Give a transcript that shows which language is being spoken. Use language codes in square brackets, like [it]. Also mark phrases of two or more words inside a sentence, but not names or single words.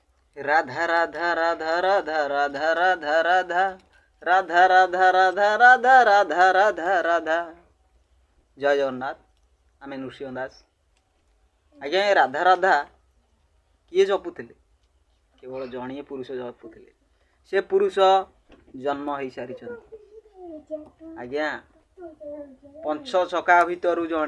[or] রাধা রাধা রাধা রাধা রাধা রাধা রাধা রাধা রাধা রাধা রাধা রাধা রাধা রাধা। ଜୟ ଜଗନ୍ନାଥ। ଆମେ ନୃସିଂହ ଦାସ। ଆଜ୍ଞା ଏ ରାଧା ରାଧା କିଏ ଜପୁଥିଲେ? କେବଳ ଜଣିଏ ପୁରୁଷ ଜପୁଥିଲେ। ସେ ପୁରୁଷ ଜନ୍ମ ହେଇସାରିଛନ୍ତି। ଆଜ୍ଞା ପଞ୍ଚ ଛକା ଭିତରୁ ଜଣେ।